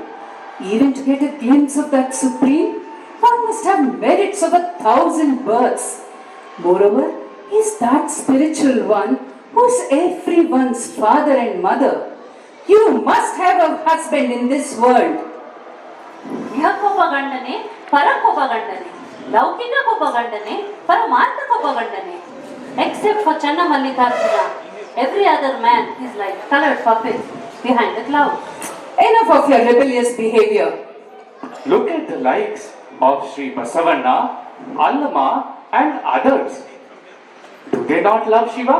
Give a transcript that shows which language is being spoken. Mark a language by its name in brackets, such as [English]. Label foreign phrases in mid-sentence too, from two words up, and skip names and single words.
[English] Even to get a glimpse of that supreme, one must have merits of 1,000 births. Moreover, he's that spiritual one who's everyone's father and mother. You must have a husband in this world. [Kannada] ಇಹಕ್ಕೊಬ್ಬ ಗಂಡನೆ ಪರಕ್ಕೊಬ್ಬ ಗಂಡನೆ ಲೌಕಿಕಕ್ಕೊಬ್ಬ ಗಂಡನೆ ಪರಮಾರ್ಥಕ್ಕೊಬ್ಬ ಗಂಡನೆ. [English] Except for Channamallikarjuna, every other man is like colored puppet behind a cloud. Enough of your rebellious behavior. Look at the likes of Sri Basavanna, Allama and others. Do they not love Shiva?